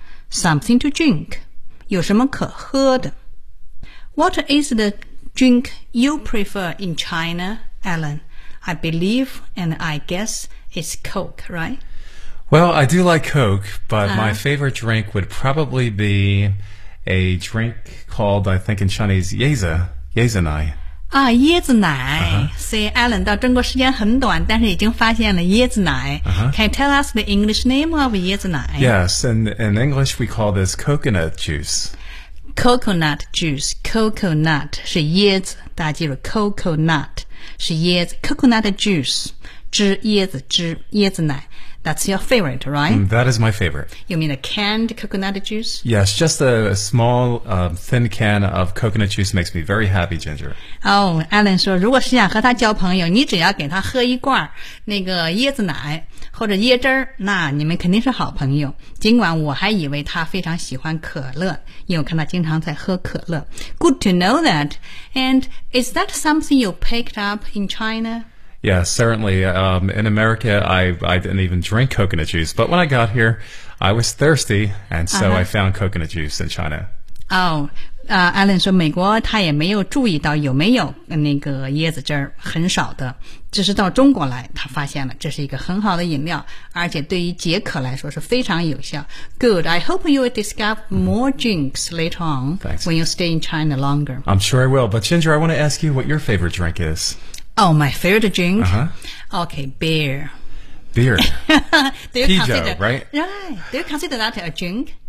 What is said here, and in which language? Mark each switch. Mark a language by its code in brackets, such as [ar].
[en] Something to drink, [zh] 有什么可喝的 [en] ?What is the drink you prefer in China, Alan? I believe and I guess it's Coke, right? Well, I do like Coke, but my favorite drink would probably be a drink called, I think in Chinese, Yezanai. [zh] 啊，椰子奶。所以 Alan 到中国时间很短，但是已经发现了椰子奶。 [en] Can you tell us the English name of 椰子奶？ Yes, in English we call this coconut juice. [zh] Coconut juice, coconut 是椰子，大家记住 coconut 是椰子 ，coconut juice 汁椰子汁椰子奶。 [en] That's your favorite, right? That is my favorite. You mean a canned coconut juice? Yes, just a small, thin can of coconut juice makes me very happy, Ginger. [zh] Oh, Alan 说，如果是想和他交朋友，你只要给他喝一罐那个椰子奶或者椰汁儿，那你们肯定是好朋友。尽管我还以为他非常喜欢可乐，因为我看他经常在喝可乐。 [en] Good to know that. And is that something you picked up in China? Yeah, certainly. In America, I didn't even drink coconut juice. But when I got here, I was thirsty, and so I found coconut juice in China. [zh] Alan 说美国他也没有注意到有没有那个椰子汁儿，很少的。只是到中国来，他发现了这是一个很好的饮料，而且对于解渴来说是非常有效。 [en] Good. I hope you will discover more drinks later on、 Thanks. when you stay in China longer. I'm sure I will. But Ginger, I want to ask you what your favorite drink is. Oh, my favorite drink?、 Uh-huh. Okay, beer. Beer. Do you Pijo, consider, right? Right. Do you consider that a drink?